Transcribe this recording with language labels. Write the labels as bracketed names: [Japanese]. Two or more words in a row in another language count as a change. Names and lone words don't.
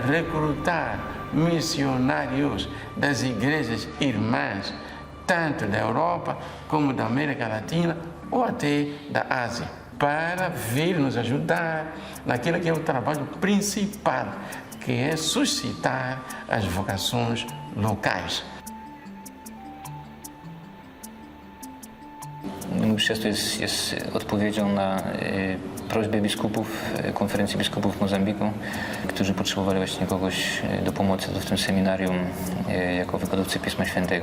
[Portuguese] recrutar missionários das igrejas irmãs, tanto da Europa como da América Latina ou até da Ásia, para vir nos ajudar naquilo que é o trabalho principal, que é suscitar as vocações locais. [Polish] Mszewstwo jest odpowiedzią na prośbę biskupów, konferencji biskupów w Mozambiku, którzy potrzebowali właśnie kogoś do pomocy w tym seminarium jako wykładowcy Pisma Świętego.